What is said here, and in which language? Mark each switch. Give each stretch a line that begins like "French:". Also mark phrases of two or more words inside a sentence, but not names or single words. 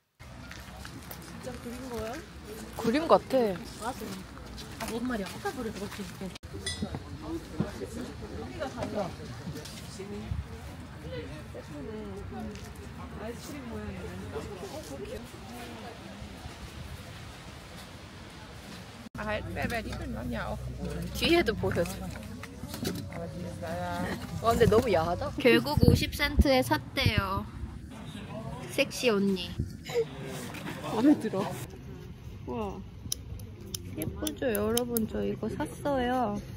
Korean: 진짜 그린 거야? 그림 같아. 맞아. 아, 뭔 말이야? 아까 그래, 그렇지. 여기가 달라. 아이스크림 모양이네. 그거 귀여워.
German: Erhalten die findet man ja auch.
Korean: 뒤에도 보여줘. 근데 너무 야하다. 결국 50센트에 샀대요. 섹시 언니. 마음에 들어. 와. 예쁘죠 여러분? 저 이거 샀어요.